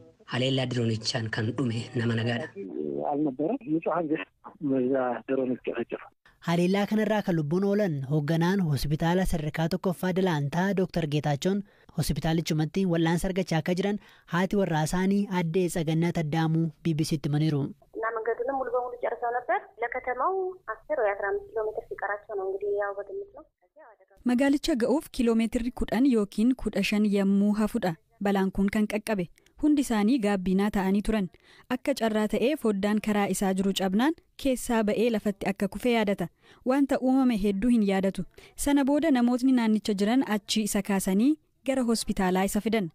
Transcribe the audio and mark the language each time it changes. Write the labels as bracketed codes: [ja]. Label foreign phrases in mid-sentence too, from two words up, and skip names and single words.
[om] Haleellaa diroonichaan kan dhume nama nagaadha. Haleellaa kanarraa kan lubbuun oolan hoogganaan hospitaala sadarkaa tokkoffaa Dalaantaa Dr. Geetaachoon hospitaalichumatti wal'aansa argachaa akka jiran haati warraa isaanii addee Tsagannat Addaamuu BBC'tti himaniiru. [am] መንገዱንም ሙሉ በሙሉ ጨርሰው ነበር። ለከተማው 10 ወይ 15 ኪሎ ሜትር ሲቀራቸው ነው እንግዲህ ያው በግምት ነው። [om] Magaalicha ga'uuf kiiloomeetirri 10 yookiin 15 yommuu hafudha. Balaan kun kan qaqqabe. Hundi isaanii gaabbiinaa ta'anii turan. Akka carraa ta'ee foddaan karaa isaa jiru cabnaan keessaa ba'ee lafatti akka kufe yaadata. Wanta uumame hedduu hin yaadatu. Sana booda namootni naannicha jiran achi isa kaasanii gara hospitaalaa isa fidan.